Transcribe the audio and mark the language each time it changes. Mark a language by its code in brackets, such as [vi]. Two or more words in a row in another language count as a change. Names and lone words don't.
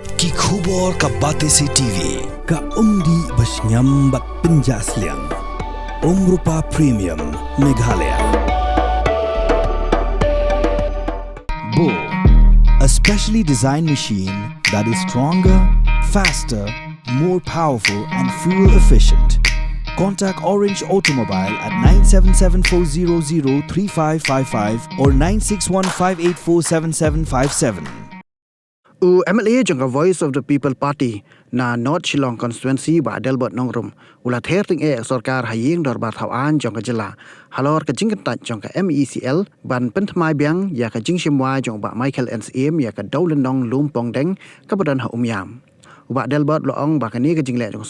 [kha] Ki khubor ka Batesi TV. Ka umdi basnyam bat penjasliang. Rupa Premium Meghalaya. Bo, [en] a specially designed machine that is stronger, faster, more powerful and fuel efficient. Contact Orange Automobile at 977-400-3555 or 961-584-7757. [kha] MLA jangka Voice of the People Party na [en] North Shillong constituency [kha] ba Adelbert nongrum ulat herting sorkar haying dorbar thawan jangka jela halor ka Kyntait jangka MECL ban pentmai biang ya ka jingshimwa jang ba Michael NCM ya ka Dowlen nong lumpong deng ka badan ha umyam ba Adelbert loong ba ka ni ka jingle jang